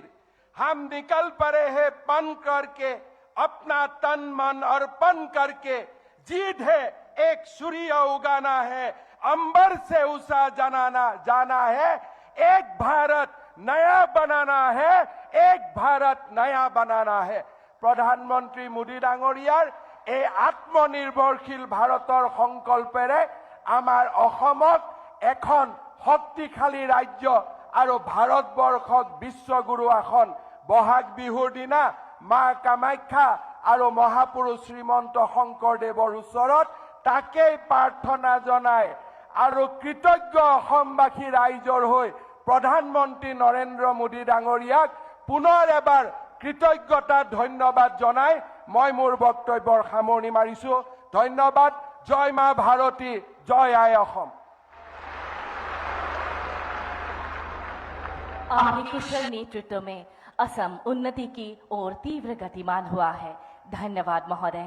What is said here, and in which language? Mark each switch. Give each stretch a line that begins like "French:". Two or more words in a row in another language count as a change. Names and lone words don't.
Hindi: हम निकल पड़े हैं पन करके, अपना तन मन अर्पण करके। जीत है एक सूर्य उगाना है, अंबर से उषा जाना है। एक भारत नया बनाना है, एक भारत नया बनाना है।
Assamese: প্ৰধানমন্ত্ৰী মোদী ডাঙৰীয়াৰ এই আত্মনির্ভরশীল ভারতৰ সংকল্পেৰে আমাৰ অসমক এখন শক্তিশালী ৰাজ্য আৰু ভাৰতবৰ্ষক বিশ্বগুৰু আসন বহাগ বিহুৰ দিনা মা কামাখ্যা আৰু মহাপুৰুষ শ্ৰীমন্ত শংকৰদেৱৰ ওচৰত তাকেই প্ৰাৰ্থনা জনায় আৰু কৃতজ্ঞ অসমবাসী ৰাইজৰ হৈ প্ৰধানমন্ত্ৰী নৰেন্দ্ৰ মোদী ডাঙৰীয়াক পুনৰ এবাৰ কৃতজ্ঞতা ধন্যবাদ জনাই মই মোৰ বক্তব্যৰ সামৰণি মাৰিছো। ধন্যবাদ। জয় মা ভাৰতী, জয় আই অসম। आपके कुशल नेतृत्व में असम उन्नति की ओर तीव्र गतिमान हुआ है। धन्यवाद महोदय।